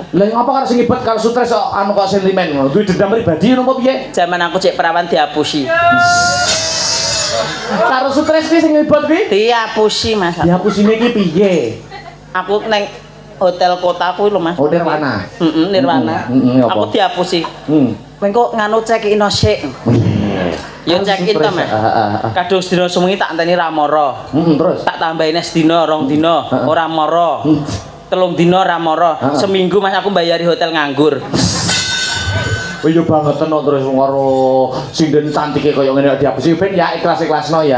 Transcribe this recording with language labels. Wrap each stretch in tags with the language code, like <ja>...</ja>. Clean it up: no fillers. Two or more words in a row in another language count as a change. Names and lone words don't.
<jv>Lah ngapa karo sing ibot karo Sutres kok sentimen ngono? Duwe dendam pribadi ngono apa piye? Zaman aku cek perawan dihapusi. Karo Sutres ki sing ibot ki? Dihapusi Mas. Dihapusine ki piye? Aku neng hotel kota kuwi lho Mas. Oh Nirwana. Nirwana. Aku dihapusi. Engko nganu</jv> <en>check in</en> <jv>sik. Ya</jv> <en>check in</en> <jv>to, Mas. Kadung sedina sewengi tak enteni ra mara. Terus tak tambahin sedina, 2 dina ora mara. 3 dina ra mara. Seminggu Mas aku bayari hotel nganggur. Oh iya banget kok terus karo sinden cantike kaya ngene dihapusi ben ya ikhlas-ikhlasno ya.</jv>